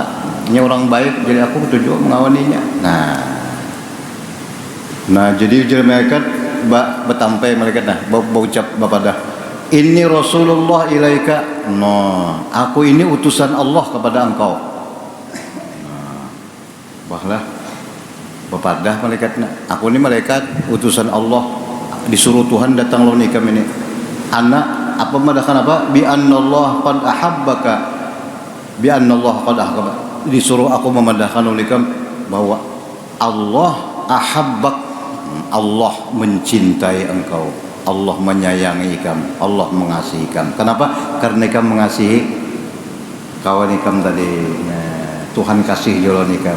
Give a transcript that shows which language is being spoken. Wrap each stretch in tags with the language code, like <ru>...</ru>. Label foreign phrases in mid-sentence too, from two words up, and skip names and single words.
<bjn>Ini orang baik, jadi aku ketujuan mengawaninya. Jadi ujar malaikat bertampai malaikat berucap bapada, ini</bjn> <ar>رسول الله إليك.</ar> <bjn>Aku ini utusan Allah kepada engkau. Bahlah bepadah malaikatnya, aku ini malaikat utusan Allah, disuruh Tuhan datang lawan ikam ini. Anak apa madahkan apa?</bjn> <ar>بأن الله قد أحبك. بأن الله قد أحبك.</ar> <bjn>Disuruh aku memadahkan lawan ikam bahwa</bjn> <ar>الله أحبك,</ar> <bjn>Allah mencintai engkau, Allah menyayangi ikam, Allah mengasihi ikam. Kenapa? Karena ikam mengasihi kawan ikam tadi. Tuhan kasih jalan ikam.</bjn>